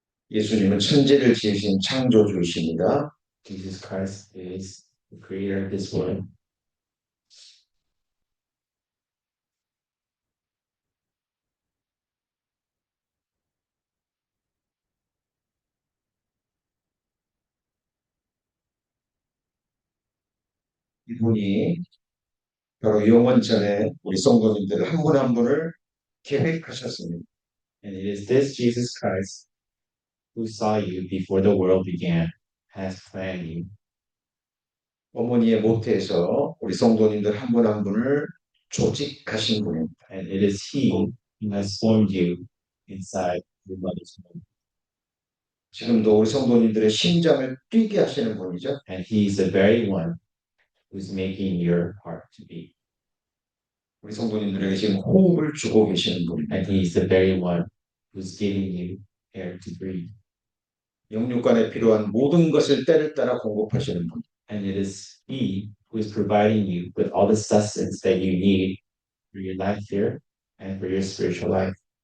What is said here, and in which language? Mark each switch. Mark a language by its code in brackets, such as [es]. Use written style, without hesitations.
[ko] 예수님은 천지를 지으신 창조주이십니다. [en] Jesus Christ is the creator of this world. [ko] 이분이 바로 영원 전에 우리 성도님들 한 분 한 분을 계획하셨습니다. [en] And it is this Jesus Christ who saw you before the world began, has planned you. [ko] 어머니의 모태에서 우리 성도님들 한 분 한 분을 조직하신 분입니다. [en] And it is He who has formed you inside your mother's womb. [ko] 지금도 우리 성도님들의 심장을 뛰게 하시는 분이죠. [en] And He is the very one who's making your heart to beat. [ko] 우리 성도님들에게 지금 호흡을 주고 계시는 분입니다. [en] And He is the very one who's giving you air to breathe. [ko] 영육간에 필요한 모든 것을 때를 따라 공급하시는 분. [en] And it is He who is providing you with all the sustenance that you need for your life here and for your spiritual life.